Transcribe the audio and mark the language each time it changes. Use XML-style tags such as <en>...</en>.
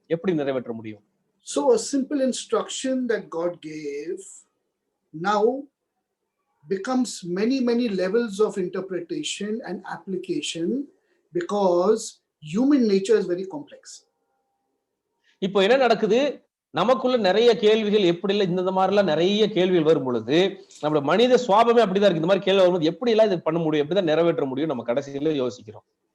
<ta>எப்படி நிறைவேற்ற முடியும்?</ta> <en>So a simple instruction that God gave now becomes many levels of interpretation and application because human nature is very complex.</en> <ta>இப்போ என்ன நடக்குது, நமக்குள்ள நிறைய கேள்விகள், எப்படி இல்ல இந்த மாதிரிலாம் நிறைய கேள்விகள் வரும் பொழுது நம்ம மனித சுவாபமே அப்படிதான் இருக்கு. இந்த மாதிரி கேள்வி வரும்போது எப்படி எல்லாம் இது பண்ண முடியும், எப்படிதான் நிறைவேற்ற முடியும், நம்ம கடைசியில யோசிக்கிறோம்.</ta>